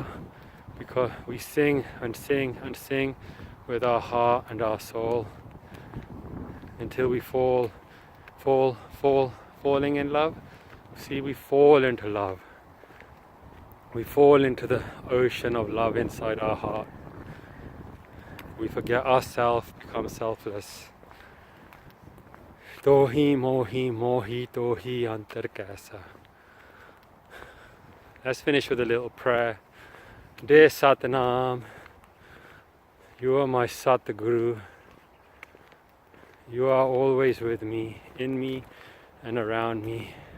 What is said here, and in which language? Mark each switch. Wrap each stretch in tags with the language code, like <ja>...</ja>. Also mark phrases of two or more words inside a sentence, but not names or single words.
<en>Because we sing and sing and sing with our heart and our soul until we falling in love. See, we fall into love. we fall into the ocean of love inside our heart. We forget ourselves, become selfless.</en> <hi>तोहि मोहि मोहि तोहि अंतर कैसा.</hi> <en>Let's finish with a little prayer. Dear Satnam, you are my Satguru. You are always with me, in me and around me.</en>